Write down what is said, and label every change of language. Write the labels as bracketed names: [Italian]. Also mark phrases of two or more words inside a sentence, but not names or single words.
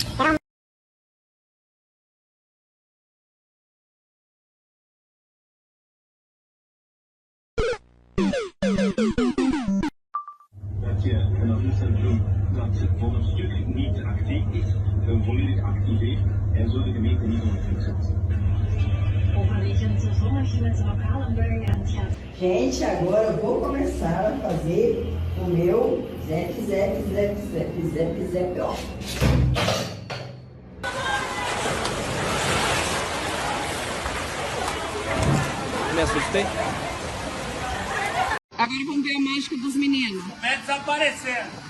[Dutch] je vanaf het centrum dat het volgenstuk niet actief is, volledig activeert en zo de gemeente niet onder druk zet. Overwegend zonnig met een lokale bui en het gaat. [Portuguese] Gente, agora eu vou começar a fazer o meu zap, zap, zap, zap, zap, zap, ó. Me assustei. Agora vamos ver a mágica dos meninos. Vai desaparecer.